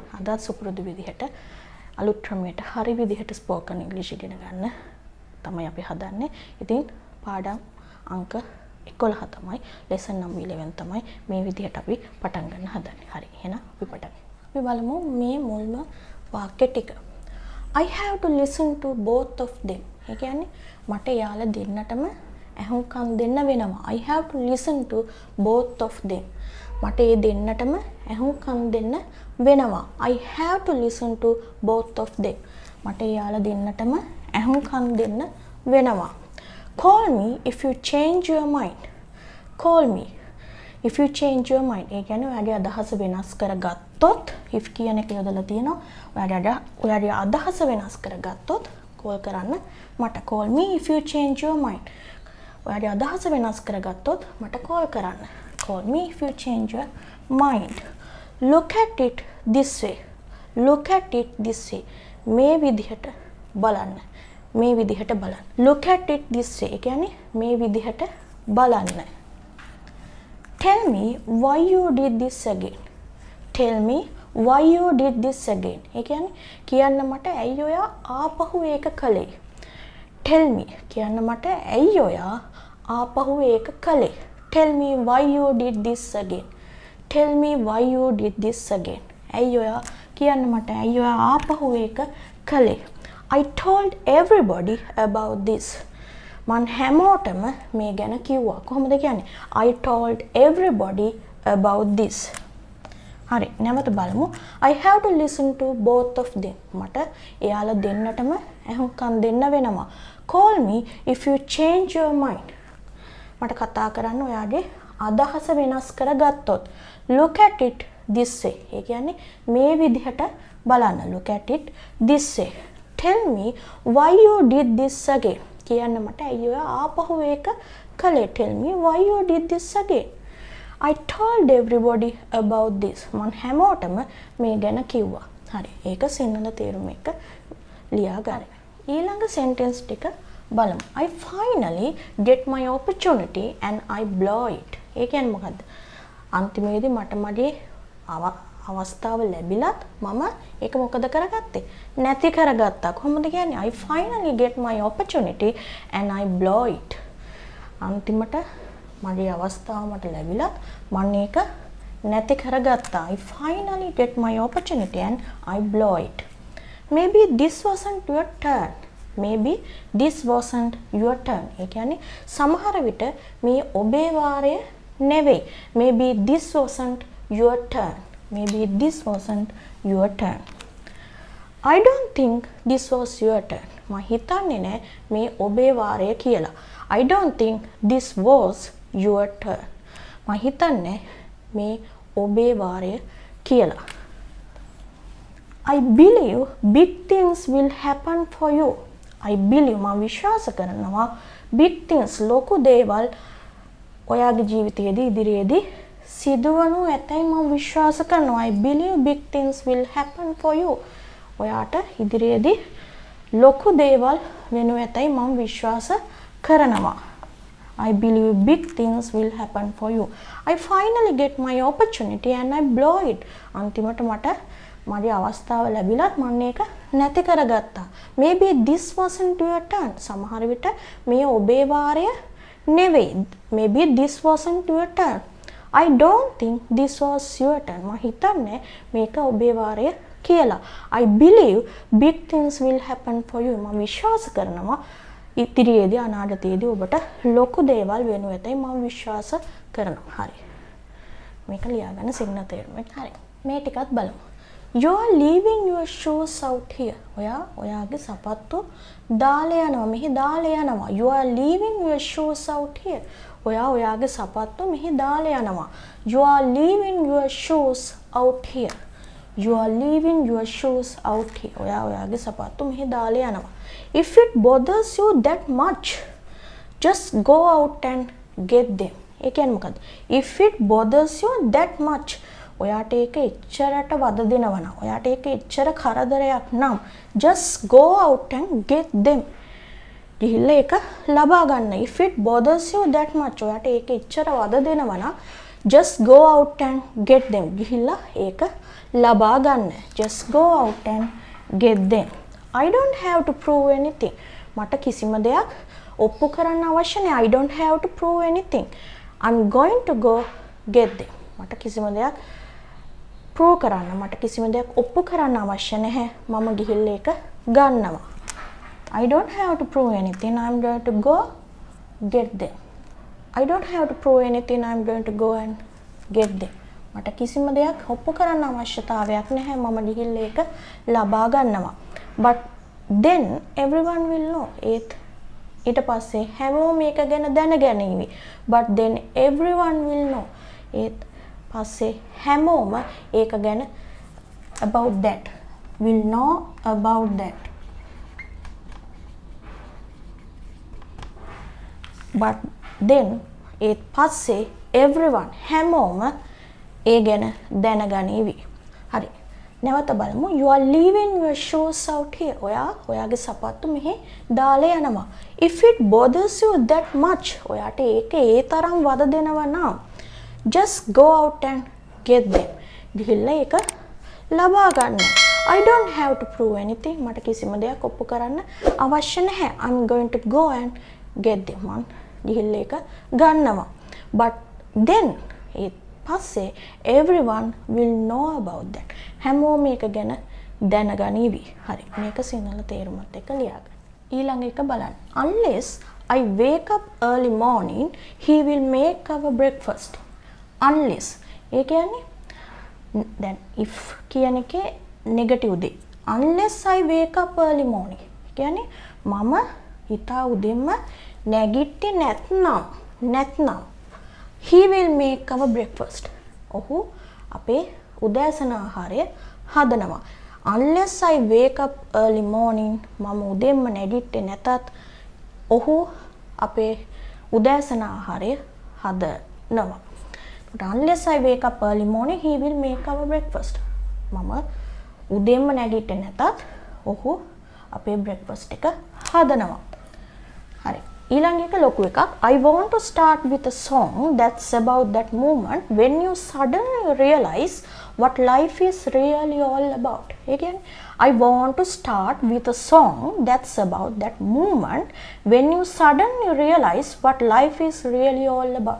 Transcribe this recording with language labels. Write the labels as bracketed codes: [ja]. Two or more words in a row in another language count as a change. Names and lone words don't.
[si] අදත් සුපුරුදු විදිහට අලුත් ක්‍රමයට හරි විදිහට [en] spoken English [si] ඉගෙන ගන්න තමයි අපි හදන්නේ. ඉතින් පාඩම් අංක 11 තමයි [en] lesson number 11 [si] තමයි මේ විදිහට අපි පටන් ගන්න හදන්නේ. හරි. එහෙනම් අපි පටන් ගමු. අපි බලමු මේ මුල්ම වාක්‍ය ටික. [en] I have to listen to both of them. [si] ඒ කියන්නේ මට යාළ දෙන්නටම ඇහුම්කන් දෙන්න වෙනවා. [en] I have to listen to both of them. [si] මට ඒ දෙන්නටම ඇහුම්කන් දෙන්න වෙනවා. [en] I have to listen to both of them. [si] මට යාළ දෙන්නටම ඇහුම්කන් දෙන්න වෙනවා. [en] Call me if you change your mind. Call me if you change your mind. [si] ඒ කියන්නේ ඔයාගේ අදහස වෙනස් කරගත්තොත් if කියන එක යොදලා තියෙනවා. ඔයාගේ අදහස වෙනස් කරගත්තොත් call කරන්න මට. [en] Call me if you change your mind. [si] ඔයාගේ අදහස වෙනස් කරගත්තොත් මට call කරන්න. [en] Call me if you change your mind. Look at it this way. Look at it this way. [si] මේ විදිහට බලන්න. මේ විදිහට බලන්න. [en] Look at it this way. [si] ඒ කියන්නේ මේ විදිහට බලන්න. [en] Tell me why you did this again. Tell me why you did this again. [si] ඒ කියන්නේ කියන්න මට ඇයි ඔයා ආපහු ඒක කළේ. [en] Tell me [si] කියන්න මට ඇයි ඔයා ආපහු ඒක කළේ. [en] Tell me why you did this again. Tell me why you did this again. [si] ඇයි ඔයා කියන්න මට ඇයි ඔයා ආපහු ඒක කළේ. [en] I told everybody about this. [si] මං හැමෝටම මේ ගැන කිව්වා. කොහොමද කියන්නේ? [en] I told everybody about this. [si] හරි. නැවත බලමු. [en] I have to listen to both of them. [si] මට එයාලා දෙන්නටම ඇහුම්කන් දෙන්න වෙනවා. [en] Call me if you change your mind. [si] මට කතා කරන්න ඔයාගේ අදහස වෙනස් කරගත්තොත්. [en] Look at it this way. [si] ඒ කියන්නේ මේ විදිහට බලන්න. [en] Look at it this way. Tell me why you did this again. [si] කියන්න මට ඇයි ඔයා ආපහු ඒක කළේ. [en] Tell me why you did this again. I told everybody about this. [si] මං හැමෝටම මේ ගැන කිව්වා. හරි. ඒක සිංහල තේරුම එක ලියා ගන්න. ඊළඟ sentence ටික බලමු. [en] I finally get my opportunity and I blow it. [si] ඒ කියන්නේ මොකද්ද? අන්තිමේදී මට මගේ අවස්ථාව ලැබිලත් මම ඒක මොකද කරගත්තේ? නැති කරගත්තා. කොහොමද කියන්නේ? [en] I finally get my opportunity and I blow it. [si] අන්තිමට මගේ අවස්ථාව මට ලැබිලත් මම ඒක නැති කරගත්තා. [en] I finally get my opportunity and I blow it. Maybe this wasn't your turn. Maybe this wasn't your turn. [si] ඒ කියන්නේ සමහර විට මේ ඔබේ වාරය නෙවෙයි. [en] Maybe this wasn't your turn. Maybe this wasn't your turn. I don't think this was your turn. [si] මම හිතන්නේ නෑ මේ ඔබේ වාරය කියලා. [en] I don't think this was your turn. [si] මම හිතන්නේ මේ ඔබේ වාරය කියලා. [en] I believe big things will happen for you. I believe [si] මම විශ්වාස කරනවා [en] big things [si] ලොකු දේවල් ඔයාගේ ජීවිතයේදී ඉදිරියේදී සිදුවනු ඇතැයි මම විශ්වාස කරනවා. [en] I believe big things will happen for you. [si] ඔයාට ඉදිරියේදී ලොකු දේවල් වෙනු ඇතැයි මම විශ්වාස කරනවා. [en] I believe big things will happen for you. I finally get my opportunity and I blow it. [si] අන්තිමට මට මගේ අවස්ථාව ලැබිලත් මම ඒක නැති කරගත්තා. [en] Maybe this wasn't your turn. [si] සමහර විට මේ ඔබේ වාරය නෙවෙයි. [en] Maybe this wasn't your turn. I don't think this was your turn. [si] මම හිතන්නේ මේක ඔබේ වාරය කියලා. [en] I believe big things will happen for you. [si] මම විශ්වාස කරනවා ඉදිරියේදී අනාගතයේදී ඔබට ලොකු දේවල් වෙනු ඇතයි මම විශ්වාස කරනවා. හරි. මේක ලියාගන්න සිංහල තේරුම. හරි. මේ ටිකත් බලමු. [en] You are leaving your shoes out here. [si] ඔයාගේ සපත්තු දාලා යනවා. මෙහි දාලා යනවා. [en] You are leaving your shoes out here. ඔයාගේ සපත්තු මෙහි දාලා යනවා. You are leaving your shoes out here. You are leaving your shoes out here. [si] ඔයාගේ සපත්තු මෙහි දාලා යනවා. [en] If it bothers you that much, just go out and get them. [si] ඒ කියන්නේ මොකද්ද? [en] If it bothers you that much, [si] ඔයාට ඒක එච්චරට වද දෙනවා නම්, ඔයාට ඒක එච්චර කරදරයක් නම්, [en] just go out and get them. [si] ගිහිල්ලා ඒක ලබා ගන්න. [en] If it bothers you that much, [si] ඔයාට ඒක එච්චර වද දෙනවා නම්, [en] just go out and get them. [si] ගිහිල්ලා ඒක ලබා ගන්න. [en] Just go out and get them. I don't have to prove anything. [si] මට කිසිම දෙයක් ඔප්පු කරන්න අවශ්‍ය නැහැ. [en] I don't have to prove anything. I'm going to go get them. [si] මට කිසිම දෙයක් prove කරන්න, මට කිසිම දෙයක් ඔප්පු කරන්න අවශ්‍ය නැහැ. මම ගිහිල්ලා ඒක ගන්නවා. [en] I don't have to prove anything. I'm going to go get them. I don't have to prove anything. I'm going to go and get them. [si] මට කිසිම දෙයක් ඔප්පු කරන්න අවශ්‍යතාවයක් නැහැ. මම ගිහිල්ලා ඒක ලබා ගන්නවා. [en] But then everyone will know. [si] ඊට පස්සේ හැමෝම මේක ගැන දැනගනීවි. [en] But then everyone will know. [si] පස්සේ හැමෝම ඒක ගැන [en] about that. Will know about that. But then පස්සේ everyone [si] හැමෝම ඒ ගැන දැනගනීවි. හරි. නැවත බලමු. [en] You are leaving your shoes out here. [si] ඔයාගේ සපත්තු මෙහි දාලා යනවා. [en] If it bothers you that much, [si] ඔයාට ඒක ඒ තරම් වද දෙනවා නම්, [en] just go out and get them. [si] ගිහිල්ලා ඒක ලබා ගන්න. [en] I don't have to prove anything. [si] මට කිසිම දෙයක් ඔප්පු කරන්න අවශ්‍ය නැහැ. [en] I'm going to go and get them. [si] මං ගිහිල්ලා ඒක ගන්නවා. [en] But then පස්සේ everyone will know about that. [si] හැමෝම මේක ගැන දැනගනීවි. හරි. මේක සිංහල තේරුමත් එක්ක ලියාගන්න. ඊළඟ එක බලන්න. [en] Unless I wake up early morning, he will make our breakfast. Unless. [si] ඒ කියන්නේ දැන් if කියන එකේ negative දේ. [en] Unless I wake up early morning. [si] කියන්නේ මම හිතා උදෙන්ම නැගිට්ටේ නැත්නම් [en] he will make our breakfast. [si] ඔහු අපේ උදෑසන ආහාරය හදනවා. [en] Unless I wake up early morning, [si] මම උදෙන්ම නැගිට්ටේ නැතත් ඔහු අපේ උදෑසන ආහාරය හදනවා. [en] Unless I wake up early morning, he will make our breakfast. [si] මම උදෙන්ම නැගිට්ටේ නැතත් ඔහු අපේ breakfast එක හදනවා. හරි. ඊළඟ එක ලොකු එකක්. [en] I want to start with a song that's about that moment when you suddenly realize what life is really all about. [si] ඒ කියන්නේ [en] I want to start with a song that's about that moment when you suddenly realize what life is really all about.